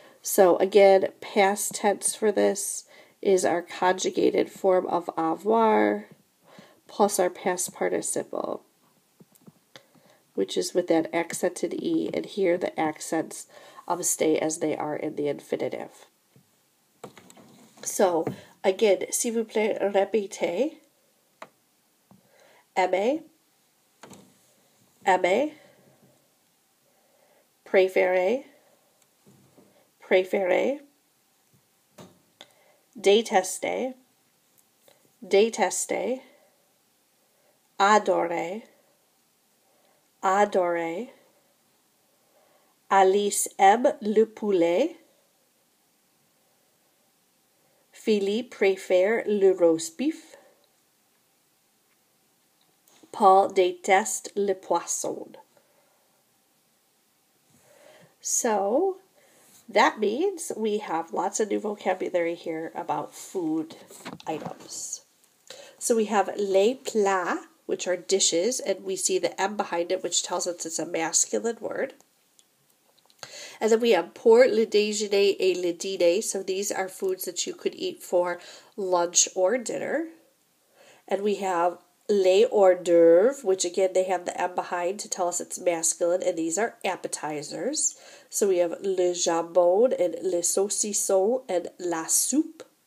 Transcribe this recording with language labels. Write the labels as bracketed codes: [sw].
[en] So again, past tense for this is our conjugated form of avoir plus our past participle, which is with that accented E, and here the accents stay as they are in the infinitive. So, again, [fr] s'il vous plaît, répétez. Aimer, aimer, préférer, préférer, détester, détester, adorer, adorer. Alice aime le poulet. Philippe préfère le roast beef. Paul déteste le poisson. [en] So, that means we have lots of new vocabulary here about food items. So we have les plats, which are dishes, and we see the M behind it, which tells us it's a masculine word. And then we have [fr] pour le déjeuner et le dîner. [en] So these are foods that you could eat for lunch or dinner. And we have les hors d'oeuvres, which again they have the M behind to tell us it's masculine, and these are appetizers. So we have le jambon and le saucisson and la soupe.